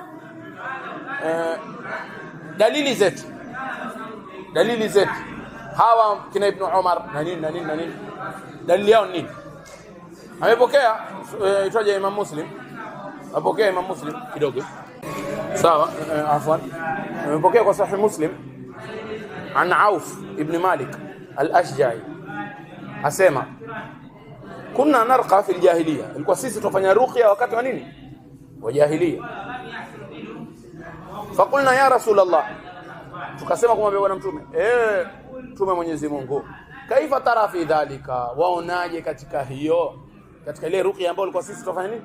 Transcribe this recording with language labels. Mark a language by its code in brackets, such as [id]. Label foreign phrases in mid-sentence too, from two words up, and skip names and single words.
[sw] Dalili zetu hawa kina Ibn Umar na nini dalili yao nini? Amepokea itaje Imam Muslim, apokea Imam Muslim kidogo, sawa, afwan, amepokea kwa Sahih Muslim an Auf ibn Malik al-Ashja'i, asema [ar] كنا نرقي في الجاهلية, [sw] ilikuwa sisi tufanya ruqya wakati wa nini? Wa jahiliya. [ar] فقلنا يا رسول الله, [sw] tukasema kumwambia bwana mtume, mtume Mwenyezi Mungu, [ar] كيف ترى في ذلك, [sw] waonaje katika hiyo, katika ile ruqya ambayo ilikuwa sisi tufanya nini?